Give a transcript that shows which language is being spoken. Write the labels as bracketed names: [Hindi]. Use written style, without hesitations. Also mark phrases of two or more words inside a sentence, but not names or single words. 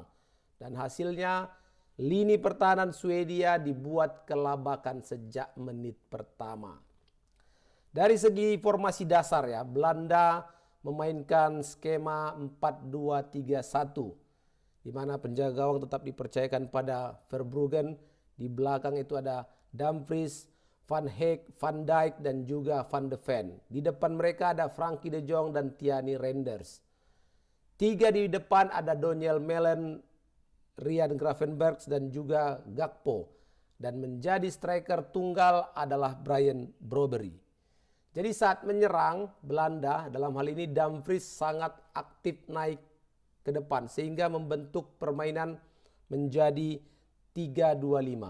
[Indonesian] Dan hasilnya lini pertahanan Swedia dibuat kelabakan sejak menit pertama. Dari segi formasi dasar ya, Belanda memainkan skema 4-2-3-1 di mana penjaga gawang tetap dipercayakan pada Verbruggen. Di belakang itu ada Dumfries, Van Heek, Van Dijk dan juga Van de Ven. Di depan mereka ada Frankie de Jong dan Thierry Reinders. 3 di depan ada Daniel Malen, Ryan Gravenberch dan juga Gakpo. Dan menjadi striker tunggal adalah Brian Broby. Jadi saat menyerang Belanda, dalam hal ini Dumfries sangat aktif naik ke depan sehingga membentuk permainan menjadi 3-2-5.